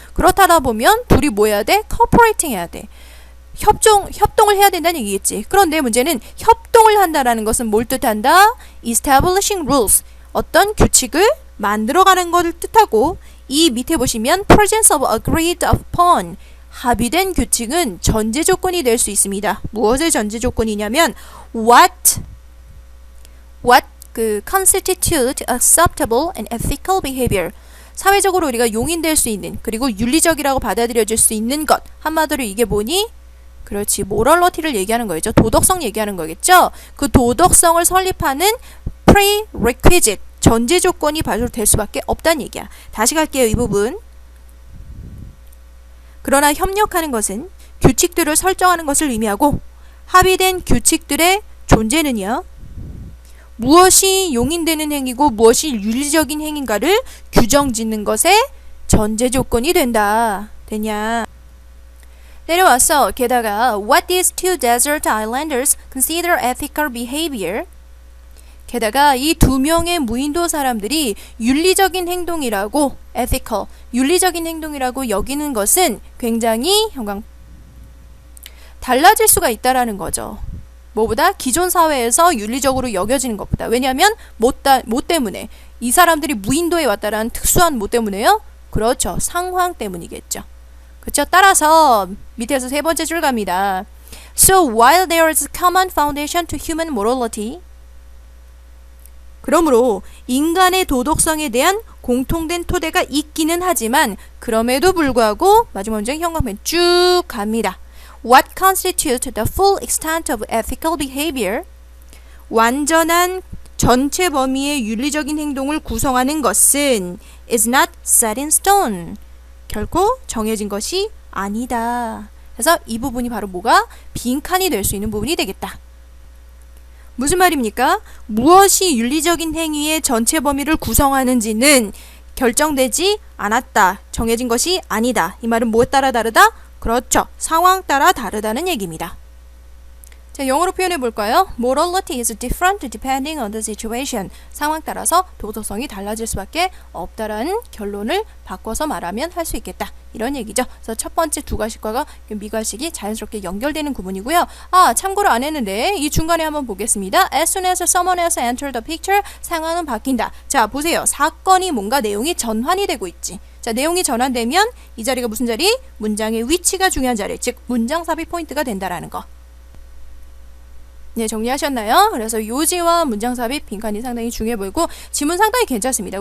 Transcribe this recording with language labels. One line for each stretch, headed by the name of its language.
Korean: 그렇다다 보면 둘이 뭐 해야 돼? cooperating 해야 돼. 협동을 해야 된다는 얘기겠지. 그런데 문제는 협동을 한다라는 것은 뭘 뜻한다?
English: establishing rules.
Korean: 어떤 규칙을 만들어가는 것을 뜻하고, 이 밑에 보시면
English: presence of agreed upon.
Korean: 합의된 규칙은 전제 조건이 될 수 있습니다. 무엇의 전제 조건이냐면
English: what constitute acceptable and ethical behavior.
Korean: 사회적으로 우리가 용인될 수 있는, 그리고 윤리적이라고 받아들여질 수 있는 것. 한마디로 이게 뭐니? 그렇지, morality를 얘기하는 거겠죠. 도덕성 얘기하는 거겠죠. 그 도덕성을 설립하는 prerequisite, 전제 조건이 발효될 수밖에 없다는 얘기야. 다시 갈게요, 이 부분. 그러나 협력하는 것은 규칙들을 설정하는 것을 의미하고, 합의된 규칙들의 존재는요, 무엇이 용인되는 행위고 무엇이 윤리적인 행위인가를 규정짓는 것의 전제 조건이 된다. 되냐? 내려와서 게다가
English: what these two desert islanders consider ethical behavior.
Korean: 게다가 이 두 명의 무인도 사람들이 윤리적인 행동이라고, ethical, 윤리적인 행동이라고 여기는 것은 굉장히 달라질 수가 있다라는 거죠. 뭐보다? 기존 사회에서 윤리적으로 여겨지는 것보다. 왜냐하면 뭐 때문에? 이 사람들이 무인도에 왔다라는 특수한 뭐 때문에요? 그렇죠, 상황 때문이겠죠. 그렇죠? 따라서 밑에서 세 번째 줄 갑니다.
English: So while there is a common foundation to human morality,
Korean: 그러므로 인간의 도덕성에 대한 공통된 토대가 있기는 하지만 그럼에도 불구하고 마지막 문장 형광펜 쭉 갑니다.
English: What constitutes the full extent of ethical behavior?
Korean: 완전한 전체 범위의 윤리적인 행동을 구성하는 것은
English: is not set in stone.
Korean: 결코 정해진 것이 아니다. 그래서 이 부분이 바로 뭐가? 빈칸이 될 수 있는 부분이 되겠다. 무슨 말입니까? 무엇이 윤리적인 행위의 전체 범위를 구성하는지는 결정되지 않았다. 정해진 것이 아니다. 이 말은 무엇 따라 다르다? 그렇죠. 상황 따라 다르다는 얘기입니다. 자, 영어로 표현해 볼까요?
English: Morality is different depending on the situation.
Korean: 상황 따라서 도덕성이 달라질 수밖에 없다라는 결론을 바꿔서 말하면 할 수 있겠다. 이런 얘기죠. 그래서 첫 번째 두 가식과가 미가식이 자연스럽게 연결되는 구문이고요. 참고로 안 했는데 이 중간에 한번 보겠습니다.
English: As soon as someone else entered the picture,
Korean: 상황은 바뀐다. 자, 보세요. 사건이 뭔가 내용이 전환이 되고 있지. 자, 내용이 전환되면 이 자리가 무슨 자리? 문장의 위치가 중요한 자리, 즉 문장 삽입 포인트가 된다라는 거. 네, 정리하셨나요? 그래서 요지와 문장 삽입 빈칸이 상당히 중요해 보이고 지문 상당히 괜찮습니다.